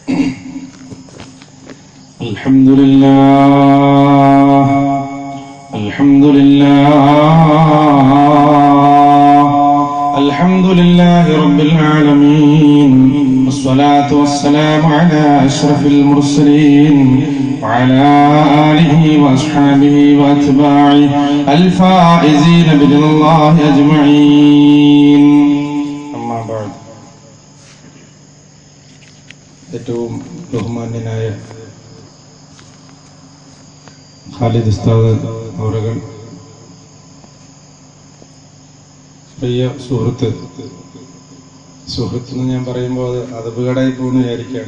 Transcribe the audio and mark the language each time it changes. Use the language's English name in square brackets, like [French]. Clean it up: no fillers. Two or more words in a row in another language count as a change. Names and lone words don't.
[Arabic] الحمد لله الحمد لله الحمد لله رب العالمين، والصلاة والسلام على أشرف المرسلين وعلى آله وأصحابه وأتباعه الفائزين برضا الله أجمعين. أما بعد. [Malayalam] ഏറ്റവും ബഹുമാന്യനായ ഖാലിദ് ഉസ്താദ് അവറുകൾ, പ്രിയ സുഹൃത്ത് എന്ന് ഞാൻ പറയുമ്പോൾ അത് അദബുകടായി പോകുന്നു വിചാരിക്കുകയാണ്.